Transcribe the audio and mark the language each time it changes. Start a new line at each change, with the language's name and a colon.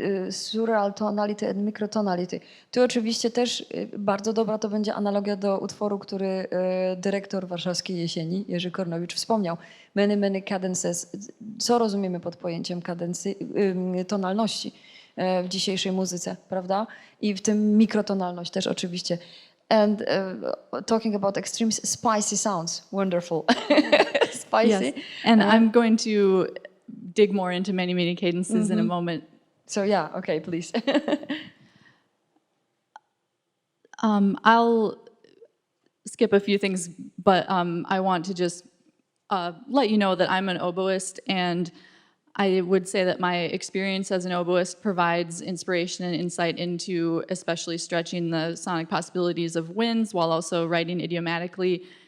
English: Surreal tonality and microtonality.
Polish: Tu oczywiście też bardzo dobra to będzie analogia do utworu, który dyrektor warszawskiej Jesieni, Jerzy Kornowicz, wspomniał. Many cadences. Co rozumiemy pod pojęciem tonalności w dzisiejszej muzyce, prawda? I w tym mikrotonalność też oczywiście.
English: And talking about extreme spicy sounds. Wonderful. Spicy. Yes. And I'm going to dig more into many cadences in a moment. So yeah, okay, please. I'll skip a few things, but I want to just let you know that I'm an oboist, and I would say that my experience as an oboist provides inspiration and insight into especially stretching the sonic possibilities of winds while also writing idiomatically.